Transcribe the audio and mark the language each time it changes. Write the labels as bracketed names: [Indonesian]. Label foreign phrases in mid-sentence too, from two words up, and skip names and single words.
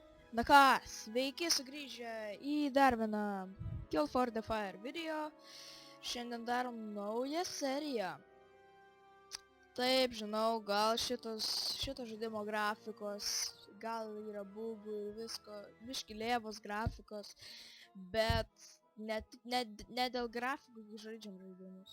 [Lithuanian] Na ką, sveiki sugrįžę į dar vieną Kill for the Fire video. Šiandien darom naują seriją. Taip, žinau, gal šito žaidimo grafikos, gal yra bugų ir visko, biški lėvos grafikos, bet ne dėl grafikų žaidžiam žaidimus.